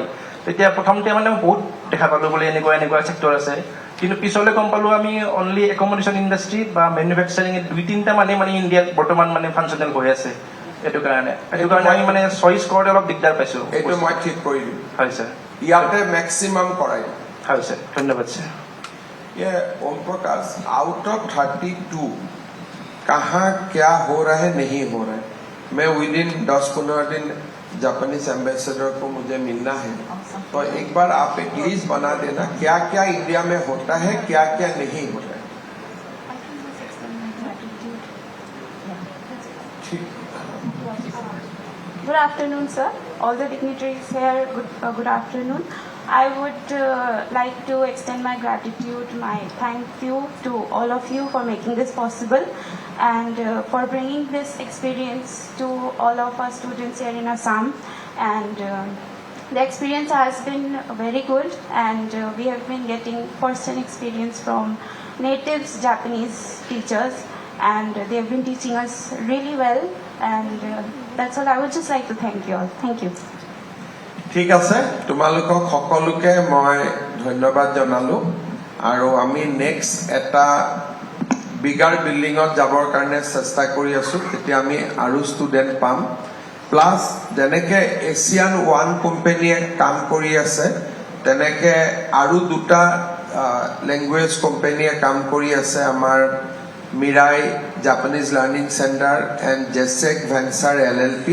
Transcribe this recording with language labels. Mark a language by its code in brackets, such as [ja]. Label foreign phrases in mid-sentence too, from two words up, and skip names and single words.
[as] তেতিয়া প্ৰথমতে মানে বহুত দেখা পালোঁ বোলে এনেকুৱা ছেক্টৰ আছে, কিন্তু পিছলৈ গম পালোঁ আমি [en] only accommodation industry [as] বা মেনুফেকচাৰিং 2-3টা মানে ইণ্ডিয়াত বৰ্তমান মানে ফাংচনেল হৈ আছে। এইটো কাৰণে আমি মানে চইচ কৰোঁতে অলপ দিগদাৰ পাইছোঁ। এইটো মই ঠিক কৰি দিম। হয় ছাৰ। ইয়াতে মেক্সিমাম কৰাই দিম। হয় ছাৰ, ধন্যবাদ ছাৰ। [hi] ये ओम प्रकाश, [en] out of [hi] 32 कहाँ क्या हो रहा है नहीं हो रहा है, मैं विद इन 10-15 दिन [en] Japanese ambassador [hi] को मुझे मिलना है, तो एक बार आप एक लिस्ट बना देना क्या क्या इंडिया में होता है, क्या क्या नहीं होता है। ठीक। [en] Good afternoon, sir. All the dignitaries here, good afternoon. I would like to extend my gratitude, my thank you to all of you for making this possible and for bringing this experience to all of our students here in Assam. And the experience has been very good, and we have been getting first-hand experience from natives Japanese teachers, and they have been teaching us really well. And that's all. I would just like to thank you all. Thank you. [as] ঠিক আছে, তোমালোকক সকলোকে মই ধন্যবাদ জনালো আৰু আমি নেক্সট এটা [en] bigger building [as] যাবৰ কাৰণে চেষ্টা কৰি আছো, তেতিয়া আমি আৰু ষ্টুডেণ্ট পাম। প্লাছ যেনেকে এছিয়ান ওৱান কোম্পানীয়ে কাম কৰি আছে তেনেকে আৰু 2টা [en] language company [as] কাম কৰি আছে, আমাৰ মিৰাই জাপানীজ লাৰ্ণিং চেণ্টাৰ এণ্ড জেছেক ভেঞ্চাৰ LLP।